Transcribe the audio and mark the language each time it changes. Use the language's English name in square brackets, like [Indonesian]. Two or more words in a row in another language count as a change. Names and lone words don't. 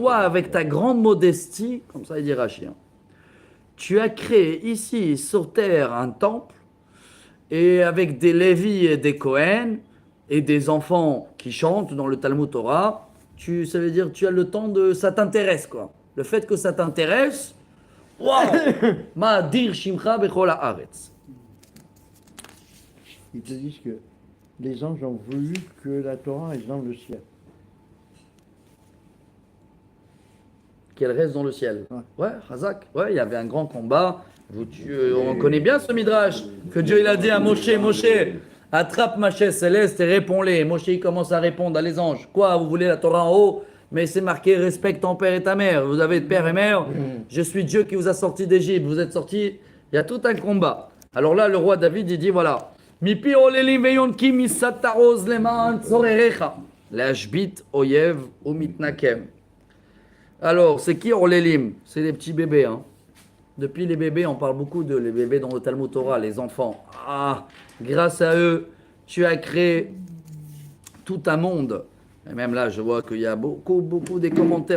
[French] toi, avec ta grande modestie, comme ça il dit Rashi, hein, tu as créé ici sur terre un temple et avec des Lévis et des Kohen et des enfants qui chantent dans le [Hebrew] תלמוד תורה, [French] ça veut dire tu as le temps de... Ça t'intéresse quoi. Le fait que ça t'intéresse, waouh. [Hebrew] מה אדיר שמך בכל הארץ. [French] Ils te disent que les anges ont voulu que la Torah est dans le ciel. Qu'elle reste dans le ciel. Ouais. Ouais, Hazak. Ouais, il y avait un grand combat. On connaît bien ce midrash que Dieu il a dit à Moshe, attrape ma chaise céleste et réponds-les. Moshe il commence à répondre à les anges. Quoi, vous voulez la Torah en haut? Mais c'est marqué respecte ton père et ta mère. Vous avez père et mère. Je suis Dieu qui vous a sorti d'Égypte. Vous êtes sortis. Il y a tout un combat. Alors là, le roi David il dit voilà. [Hebrew] מפי עוללים ויונקים יסדת עז למען צורריך. להשבית אויב ומתנקם. [French] Alors, c'est qui Orlélim? C'est les petits bébés. Hein. Depuis les bébés, on parle beaucoup de les bébés dans le [Hebrew] תלמוד תורה, [French] les enfants. Ah, grâce à eux, tu as créé tout un monde. Et même là, je vois qu'il y a beaucoup des commentaires.